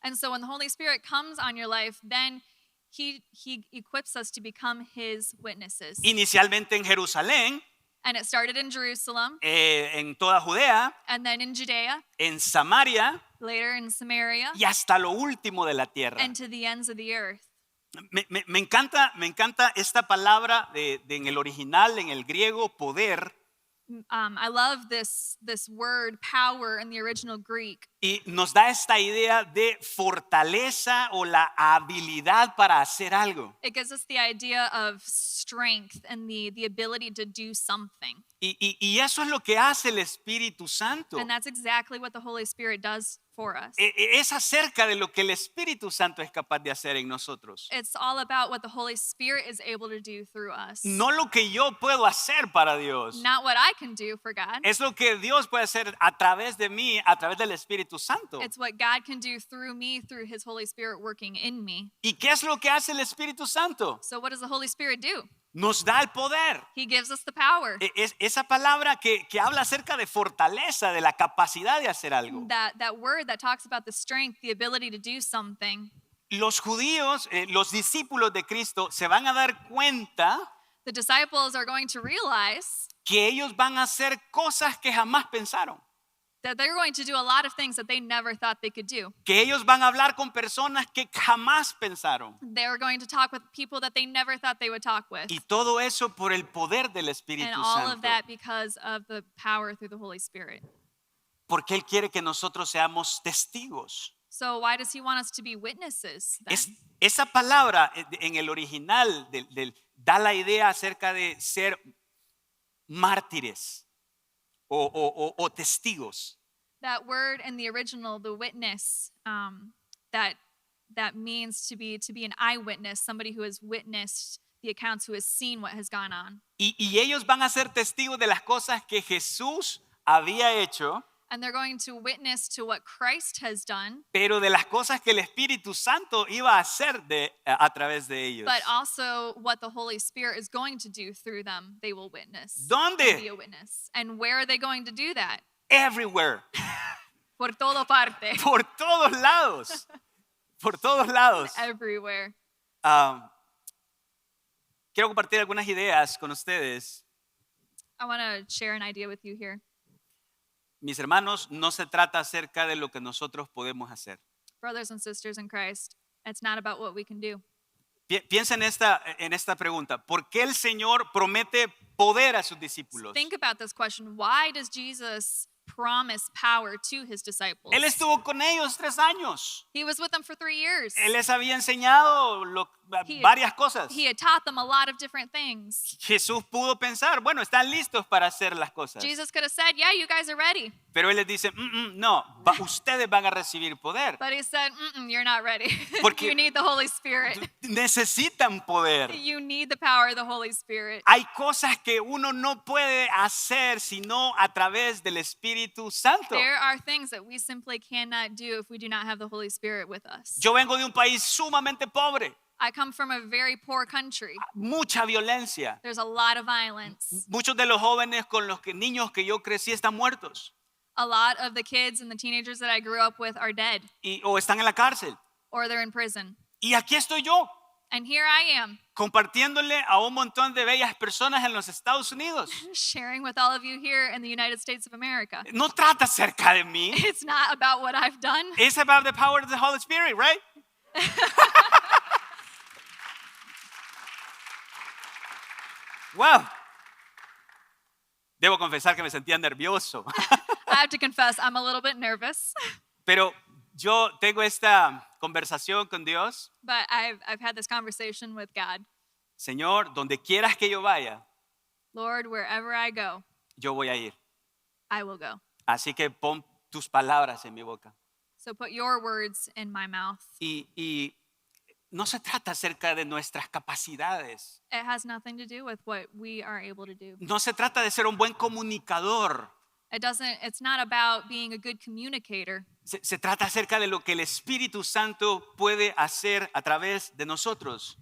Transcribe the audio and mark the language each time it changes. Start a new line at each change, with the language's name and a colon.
English: And so when the Holy Spirit comes on your life, then he equips us to become his witnesses.
Spanish: Inicialmente en Jerusalén,
English: And it started in Jerusalem,
Spanish: en toda Judea,
English: and then in Judea,
Spanish: en Samaria
English: later in Samaria,
Spanish: y hasta lo último de la tierra.
English: and to the ends of the earth.
Spanish: Me encanta esta palabra en el original, en el griego, poder.
English: I love this word power in the original Greek.
Spanish: Y nos da esta idea de fortaleza o la habilidad para hacer algo.
English: It gives us the idea of strength and the ability to do something.
Spanish: Y eso es lo que hace el Espíritu Santo.
English: And that's exactly what the Holy Spirit does for us.
Spanish: Es acerca de lo que el Espíritu Santo es capaz de hacer en nosotros.
English: It's all about what the Holy Spirit is able to do through us.
Spanish: No lo que yo puedo hacer para Dios.
English: Not what I can do for God.
Spanish: Es lo que Dios puede hacer a través de mí, a través del Espíritu Santo.
English: It's what God can do through me, through his Holy Spirit working in me.
Spanish: ¿Y qué es lo que hace el Espíritu Santo?
English: So what does the Holy Spirit do?
Spanish: Nos da el poder.
English: He gives us the power.
Spanish: Esa palabra que habla acerca de fortaleza, de la capacidad de hacer algo.
English: That word that talks about the strength, the ability to do something.
Spanish: Los judíos, los discípulos de Cristo, se van a dar cuenta
English: The disciples are going to realize
Spanish: que ellos van a hacer cosas que jamás pensaron.
English: that they're going to do a lot of things that they never thought they could do.
Spanish: Que ellos van a hablar con personas que jamás pensaron.
English: They were going to talk with people that they never thought they would talk with.
Spanish: Y todo eso por el poder del Espíritu
English: And all
Spanish: Santo.
English: of that because of the power through the Holy Spirit.
Spanish: Porque Él quiere que nosotros seamos testigos.
English: So why does he want us to be witnesses then?
Spanish: Esa palabra en el original da la idea acerca de ser mártires o testigos.
English: That word in the original, the witness, that means to be an eyewitness, somebody who has witnessed the accounts, who has seen what has gone on.
Spanish: Y ellos van a ser testigos de las cosas que Jesús había hecho,
English: And they're going to witness to what Christ has done,
Spanish: pero de las cosas que el Espíritu Santo iba a hacer a través de ellos.
English: but also what the Holy Spirit is going to do through them. They will witness.
Spanish: ¿Dónde?
English: And be a witness. And where are they going to do that? Everywhere.
Spanish: Por todo parte. Por todos lados. Por todos lados.
English: Everywhere.
Spanish: Quiero compartir algunas ideas con ustedes.
English: I want to share an idea with you here.
Spanish: Mis hermanos, no se trata acerca de lo que nosotros podemos hacer.
English: Brothers and sisters in Christ, it's not about what we can do.
Spanish: Piensa en esta pregunta. ¿Por qué el Señor promete poder a sus discípulos?
English: Think about this question. Why does Jesus promise power to his disciples?
Spanish: Él estuvo con ellos 3 años.
English: He was with them for 3 years.
Spanish: Él les había enseñado varias cosas.
English: He had taught them a lot of different things.
Spanish: Jesús pudo pensar, bueno, están listos para hacer las cosas.
English: Jesus could have said, yeah, you guys are ready.
Spanish: Pero Él les dice, no, ustedes van a recibir poder.
English: But he said, you're not ready.
Spanish: Porque-
English: You need the Holy Spirit.
Spanish: Necesitan poder.
English: You need the power of the Holy Spirit.
Spanish: Hay cosas que uno no puede hacer sino a través del Espíritu Santo.
English: There are things that we simply cannot do if we do not have the Holy Spirit with us.
Spanish: Yo vengo de un país sumamente pobre,
English: I come from a very poor country.
Spanish: mucha violencia.
English: There's a lot of violence.
Spanish: Muchos de los jóvenes con los niños que yo crecí están muertos
English: A lot of the kids and the teenagers that I grew up with are dead
Spanish: o están en la cárcel.
English: or they're in prison.
Spanish: Y aquí estoy yo,
English: And here I am
Spanish: compartiéndole a un montón de bellas personas en los Estados Unidos.
English: sharing with all of you here in the United States of America.
Spanish: No trata acerca de mí.
English: It's not about what I've done. It's about the power of the Holy Spirit, right? Wow.
Spanish: Debo confesar que me sentía nervioso.
English: I have to confess, I'm a little bit nervous,
Spanish: Pero yo tengo esta conversación con Dios.
English: but I've had this conversation with God.
Spanish: Señor, donde quieras que yo vaya,
English: Lord, wherever I go,
Spanish: yo voy a ir.
English: I will go.
Spanish: Así que pon tus palabras en mi boca.
English: So put your words in my mouth.
Spanish: Y no se trata acerca de nuestras capacidades.
English: It has nothing to do with what we are able to do.
Spanish: No se trata de ser un buen comunicador.
English: It's not about being a good communicator.
Spanish: Se trata acerca de lo que el Espíritu Santo puede hacer a través de nosotros.